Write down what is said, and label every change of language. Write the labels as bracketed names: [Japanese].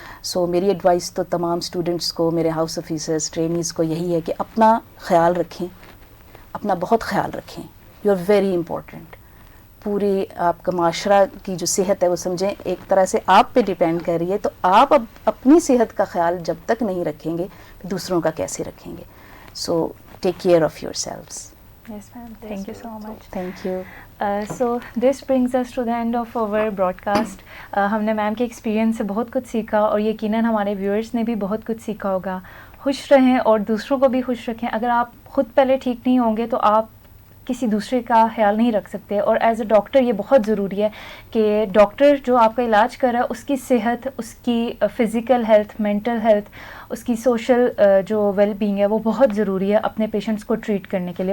[Urdu] سو میری ایڈوائس تو تمام اسٹوڈنٹس کو، میرے ہاؤس آفیسرز، ٹرینیز کو یہی ہے کہ اپنا خیال رکھیں، اپنا بہت خیال رکھیں. [English] You are very important. [Urdu] پوری آپ کا معاشرہ کی جو صحت ہے وہ سمجھیں ایک طرح سے آپ پہ ڈیپینڈ کر رہی ہے. تو آپ اب اپنی صحت کا خیال جب تک نہیں رکھیں گے دوسروں کا کیسے رکھیں گے. [English] So take care of yourselves. Yes, ma'am. Thank you so much. Thank you. So this brings us to the end of our broadcast. [Urdu] ہم نے میم کے ایکسپیرینس سے بہت کچھ سیکھا اور یقیناً ہمارے ویورز نے بھی بہت کچھ سیکھا ہوگا. خوش رہیں اور دوسروں کو بھی خوش رکھیں. اگر آپ خود پہلے ٹھیک نہیں ہوں گے تو آپ کسی دوسرے کا خیال نہیں رکھ سکتے. اور [English] as a doctor [Urdu] یہ بہت ضروری ہے کہ ڈاکٹر جو آپ کا علاج کر رہا ہے اس کی صحت، اس کی فزیکل ہیلتھ، مینٹل ہیلتھ، اس کی سوشل جو ویل بینگ ہے وہ بہت ضروری ہے اپنے پیشنٹس کو ٹریٹ کرنے کے لیے.